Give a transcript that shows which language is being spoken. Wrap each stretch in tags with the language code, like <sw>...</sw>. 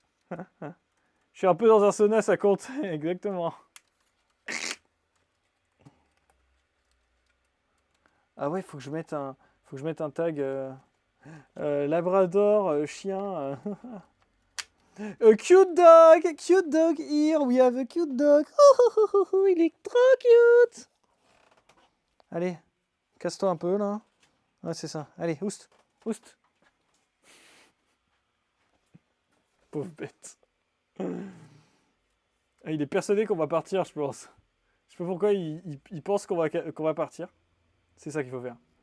<fr>Je suis un peu dans un sauna, ça compte. Exactement. Ah ouais, faut que je mette un tag Labrador, chien.</fr> <en>Cute dog here, we have a cute dog.</en> <fr>Oh, il est trop cute. Allez, casse-toi un peu là. Ouais, c'est ça. Allez, oust, oust. Pauvre bête. Il est persuadé qu'on va partir, je pense. Je sais pas pourquoi il pense qu'on va partir. C'est ça qu'il faut faire.</fr>